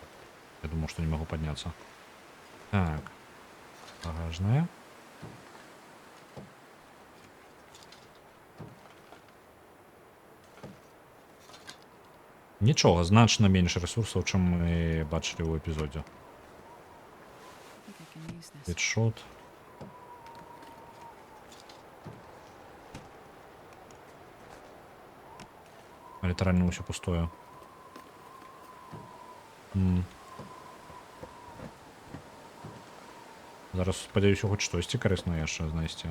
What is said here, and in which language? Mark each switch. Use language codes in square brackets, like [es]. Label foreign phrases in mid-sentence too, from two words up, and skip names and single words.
[be] Я думаў, што не магу падняцца. Так. Багажная. Нічога, значна менш рэсурсаў, чым мы бачылі ў эпізодзе. [en] I think I can use this. [be] Хедшот. Літаральна ўсё пустое. Зараз, спадзяюся, хоць штосьці карыснае яшчэ знайсці.